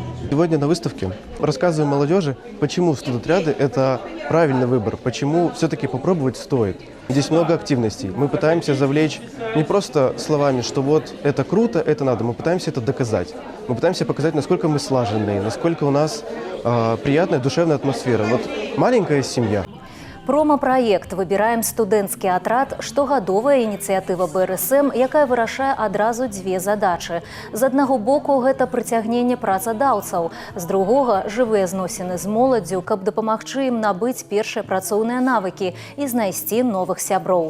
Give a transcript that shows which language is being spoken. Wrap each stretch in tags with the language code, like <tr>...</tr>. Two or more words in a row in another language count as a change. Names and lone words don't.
<ru>Сегодня на выставке рассказываем молодежи, почему студотряды – это правильный выбор, почему все-таки попробовать стоит. Здесь много активностей. Мы пытаемся завлечь не просто словами, что вот это круто, это надо. Мы пытаемся это доказать. Мы пытаемся показать, насколько мы слаженные, насколько у нас приятная душевная атмосфера. Вот маленькая семья.</ru> <be>Промо-праект «Выбираем студэнцкі атрад» – штогадовая ініцыятыва БРСМ, якая вырашае адразу дзве задачы. З аднаго боку, гэта прыцягненне працадаўцаў, з другога – жывыя зносіны з моладдзю, каб дапамагчы ім набыць першыя працоўныя навыкі і знайсці новых сяброў.</be>